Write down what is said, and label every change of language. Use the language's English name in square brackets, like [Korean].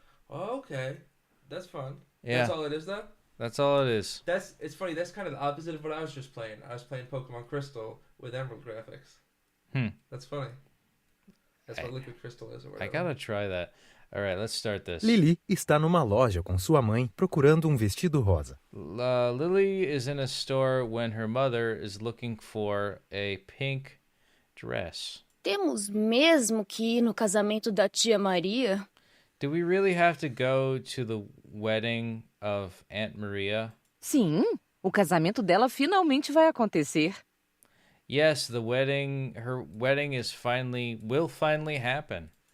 [English] Oh, okay, that's fun. Yeah. That's all it is, though. That's all it is. It's funny. That's kind of the opposite of what I was just playing. I was playing Pokemon Crystal with Emerald graphics. That's funny. That's what Liquid Crystal is, or whatever. I gotta try that. All right, let's start this. [Portuguese] Lily está numa loja com sua mãe procurando vestido rosa. [English] Lily is in a store when her mother is looking for a pink dress. [Portuguese] Temos mesmo que ir no casamento da tia Maria? [English] Do we really have to go to the wedding of Aunt Maria? [Portuguese] Sim, o casamento dela finalmente vai acontecer. [English] Yes, her wedding will finally happen.